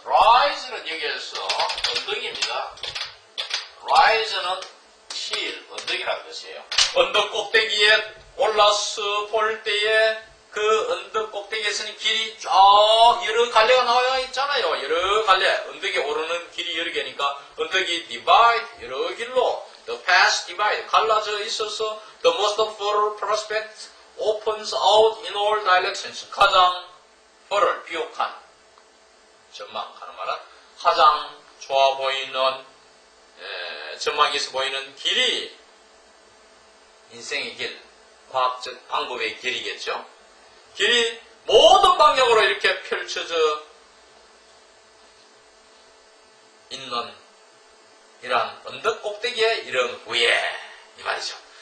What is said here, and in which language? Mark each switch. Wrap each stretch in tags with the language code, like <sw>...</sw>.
<ko>rise는 여기에서 언덕입니다. rise는 hill, 언덕이라는 뜻이에요. 언덕 꼭대기에 올라서 볼 때에 그 언덕 꼭대기에서는 길이 쫙 여러 갈래가 나와 있잖아요. 여러 갈래. 언덕에 오르는 길이 여러 개니까 언덕이</ko> <en>divide,</en> <ko>여러 길로</ko> <en>the path divide,</en> <ko>갈라져 있어서</ko> <en>the most fertile prospect opens out in all directions.</en> <ko>가장 fertile, 비옥한 전망하는 말은 가장 좋아 보이는 전망이 있어 보이는 길이 인생의 길, 과학적 방법의 길이겠죠. 길이 모든 방향으로 이렇게 펼쳐져 있는 이러한 언덕 꼭대기에 이런 후에 이 말이죠.</ko>